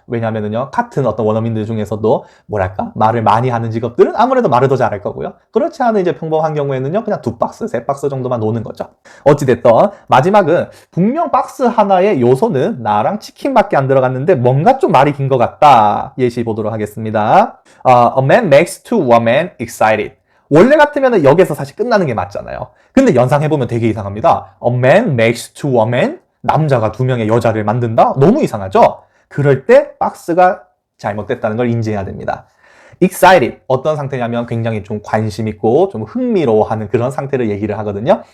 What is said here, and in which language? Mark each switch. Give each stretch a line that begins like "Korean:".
Korean: 왜냐하면요 같은 어떤 원어민들 중에서도 뭐랄까 말을 많이 하는 직업들은 아무래도 말을 더 잘할 거고요. 그렇지 않은 이제 평범한 경우에는요 그냥 두 박스, 세 박스 정도만 노는 거죠. 어찌됐든 마지막은 분명 박스 하나의 요소는 나랑 치킨밖에 안 들어갔는데 뭔가 좀 말이 긴 것 같다. 예시 보도록 하겠습니다.
English: A man makes two women excited.
Korean: 원래 같으면 여기서 사실 끝나는 게 맞잖아요. 근데 연상해보면 되게 이상합니다.
English: A man makes two women.
Korean: 남자가 두 명의 여자를 만든다? 너무 이상하죠? 그럴 때 박스가 잘못됐다는 걸 인지해야 됩니다.
English: excited.
Korean: 어떤 상태냐면 굉장히 좀 관심 있고 좀 흥미로워하는 그런 상태를 얘기를 하거든요.